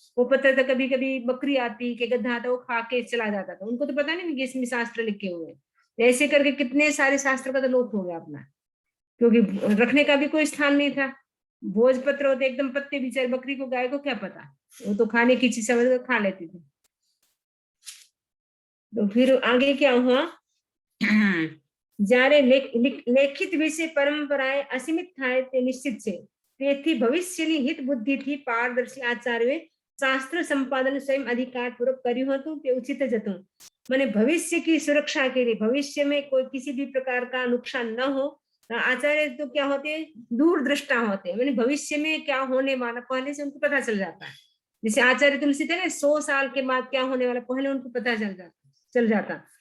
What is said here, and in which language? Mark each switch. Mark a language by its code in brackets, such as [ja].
[hi] वो पत्र तो कभी कभी बकरी आती कि गधा था वो खा के चला जाता था, उनको तो पता नहीं कि इसमें शास्त्र लिखे हुए हैं। ऐसे करके कितने सारे शास्त्र का तो लोप हो गया अपना, क्योंकि रखने का भी कोई स्थान नहीं था। भोज पत्र होते एकदम पत्ते बिचारे, बकरी को गाय को क्या पता, वो तो खाने की चीज समझ खा लेती थी। तो फिर आगे क्या हुआ, [gu] જ્યારે લેખિત વિશે પરંપરાએ અસીમિત થાય તે નિશ્ચિત છે, તેથી ભવિષ્યની હિત બુદ્ધિથી પારદર્શી આચાર્યોએ શાસ્ત્ર સંપાદન स्वयं अधिकार पूर्वक કર્યું હતું તે ઉચિત જ હતું। [hi] माने भविष्य की सुरक्षा के लिए, भविष्य में कोई किसी भी प्रकार का नुकसान न हो, आचार्य तो क्या होते हैं, दूरदृष्टा होते हैं। मैंने भविष्य में क्या होने वाला पहले से उनको पता चल जाता है। जैसे आचार्य तुलसी थे ना, 100 साल के बाद क्या होने वाला पहले उनको पता चल जाता।